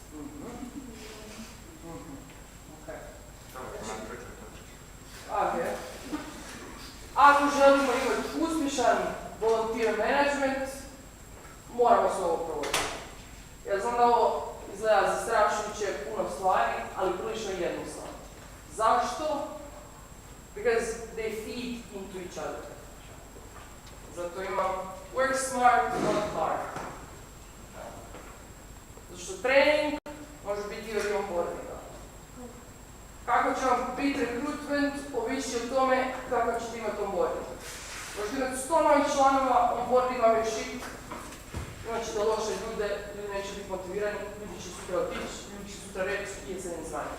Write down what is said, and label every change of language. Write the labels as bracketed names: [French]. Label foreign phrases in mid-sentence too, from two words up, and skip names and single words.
[Croatian] Ako želimo imati uspješan [English] volunteer management, [Croatian] moramo se ovo provoditi. Ja znam da ovo izgleda zastrašujuće puno stvari, ali prilično jednostavno. Zašto? [English] Because they feed into each other. [Croatian] Zato imam [English] work smart, not hard. [Croatian] Zato što trening može biti dio i onboardinga. Kako će vam biti recruitment, ovisi o tome kako ćete imati onboarding. Možete imati 100 novih članova, onboarding vam je shit, imat ćete loše ljude, ljudi neće biti motivirani, ljudi će sutra otići, ljudi će sutra reći i se ne znaju.